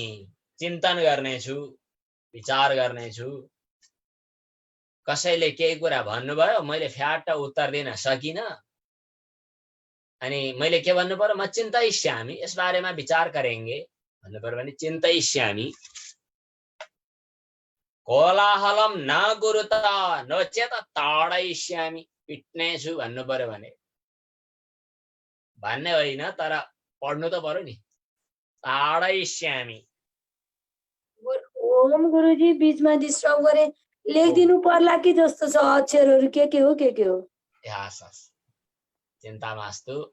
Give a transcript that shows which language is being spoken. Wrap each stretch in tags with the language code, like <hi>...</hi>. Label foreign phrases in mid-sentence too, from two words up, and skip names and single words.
<ne>चिन्तन गर्नेछु, विचार गर्नेछु। कसैले केही कुरा भन्नुभयो, मैले फ्याट्ट उत्तर दिन सकिन, अनि मैले के भन्नु पर्यो, म चिन्तयिष्यामि, यस बारेमा</ne> <hi>विचार करेंगे</hi> <ne>भन्नु पर्यो भने चिन्तयिष्यामि।</ne> <sa>कोलाहलम न गुरुता नचेत ताडयिष्यामि,</sa> <ne>पिट्नेछु भन्नु पर्यो भने भन्ने होइन, तर पढ्नु त पर्यो नि। ताडयिष्यामि। ओम गुरुजी बीचमा डिस्टर्ब गरे, लेखिदिनु पर्ला कि जस्तो छ अक्षरहरू, के हो के हो।</ne> <sa>हस्, चिन्ता मास्तु।</sa>